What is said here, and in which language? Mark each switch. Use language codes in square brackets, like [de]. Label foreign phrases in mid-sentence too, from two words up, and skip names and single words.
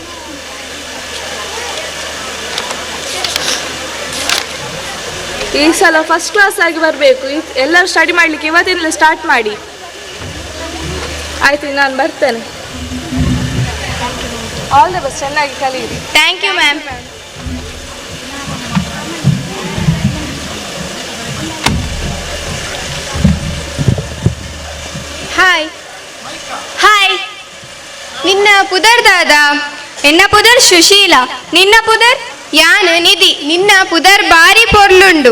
[kn] ಈ ಸಲ [en] first class [kn] ಆಗಿ ಬರಬೇಕು. ಎಲ್ಲರೂ ಸ್ಟಡಿ ಮಾಡಲಿಕ್ಕೆ ಇವತ್ತಿಂದಲೇ ಸ್ಟಾರ್ಟ್ ಮಾಡಿ. ಆಯ್ತು, ನಾನು ಬರ್ತೇನೆ. [en] all the best, [kn] ಚೆನ್ನಾಗಿ ಕಲಿಯಿರಿ. [en] Thank you ma'am. Hi hi. [tcy] ನಿನ್ನ ಪುದರ್ ದಾದ? ಎನ್ನ ಪುದರ್ ಸುಶೀಲ. ನಿನ್ನ ಪುದರ್? ಯಾನು ನಿಧಿ. ನಿನ್ನ ಪುದರ್ ಬಾರಿ ಪೊರ್ಲುಂಡು.